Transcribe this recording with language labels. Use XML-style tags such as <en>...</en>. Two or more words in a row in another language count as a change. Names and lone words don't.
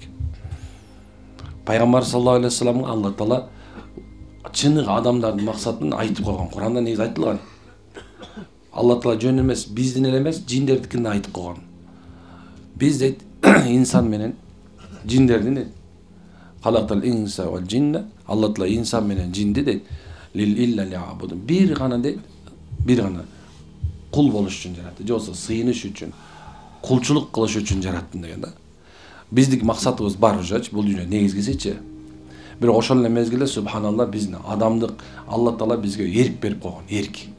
<ky>Пайгамбар</ky> <ar>صلى الله عليه وسلم</ar> <ky>Алла Таала чыныгы адамдардын максатын айтып койгон. Куранда негизи айтылган. Алла Таала жөн эмес, биздин эле эмес, жиндердикин да айтып койгон. Биз дейт инсан менен жиндердин дейт.</ky> <ar>خلقت الإنس والجن.</ar> <ky>Алла Таала инсан менен жинди дейт. Лил илля лиабуду. Бир гана дейт, бир гана кул болуш үчүн жаратты. Же болбосо сыйыныш үчүн, кулчулук кылыш үчүн жараттым деген да. Биздик максатыбыз бар ужачы, бул дүйнө негизгисичи. Бирок ошол эле мезгилде субханалла биздин адамдык Алла Таала бизге эрк берип койгон, эрк.</ky>